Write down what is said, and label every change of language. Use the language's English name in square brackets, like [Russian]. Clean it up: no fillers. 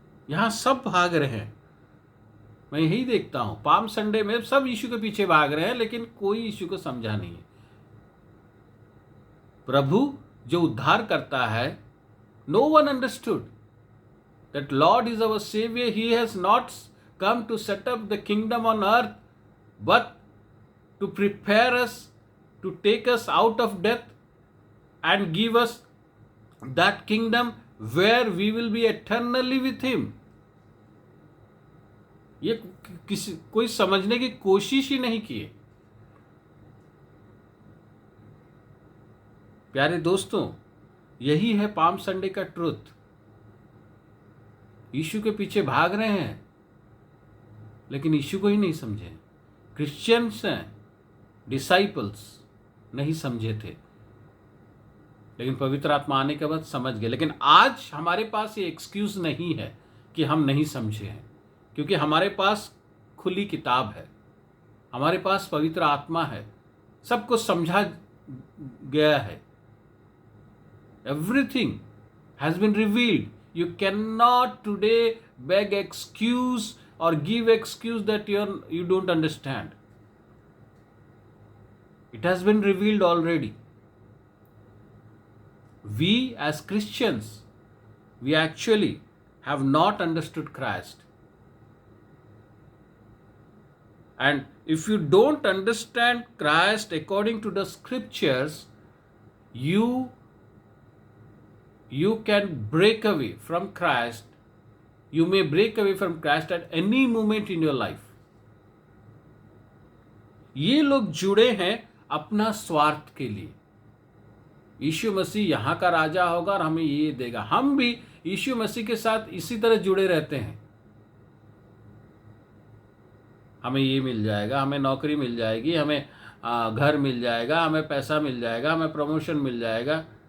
[Hindi] यहां सब भाग रहे हैं, मैं यही देखता हूं, पाम संडे में सब यीशु के पीछे भाग रहे हैं लेकिन कोई यीशु को समझा नहीं है। प्रभु जो उद्धार करता है, [English] No one understood that Lord is our Savior. He has not come to set up the kingdom on earth, but to prepare us, to take us out of death and give us that kingdom where we will be eternally with Him. [Hindi] ये कोई समझने की कोशिश ही नहीं की है। प्यारे दोस्तों, यही है पाम संडे का ट्रुथ। यीशु के पीछे भाग रहे हैं लेकिन यीशु को ही नहीं समझे। क्रिश्चियंस हैं, डिसाइपल्स नहीं समझे थे, लेकिन पवित्र आत्मा आने के बाद समझ गए। लेकिन आज हमारे पास ये एक्सक्यूज नहीं है कि हम नहीं समझे हैं, क्योंकि हमारे पास खुली किताब है, हमारे पास पवित्र आत्मा है, सब कुछ समझा गया है। [English] Everything has been revealed. You cannot today beg excuse or give excuse that you don't understand. It has been revealed already. We as Christians, we actually have not understood Christ. And if you don't understand Christ according to the scriptures, you can break away from Christ. You may break away from Christ at any moment in your life. [Hindi] ये लोग जुड़े हैं अपना स्वार्थ के लिए, यीशु मसीह यहाँ का राजा होगा और हमें ये देगा। हम भी यीशु मसीह के साथ इसी तरह जुड़े रहते हैं। हमें ये मिल जाएगा, हमें नौकरी मिल जाएगी, हमें घर मिल जाएगा, हमें पैसा मिल जाएगा, हमें प्रमोशन मिल जाएगा।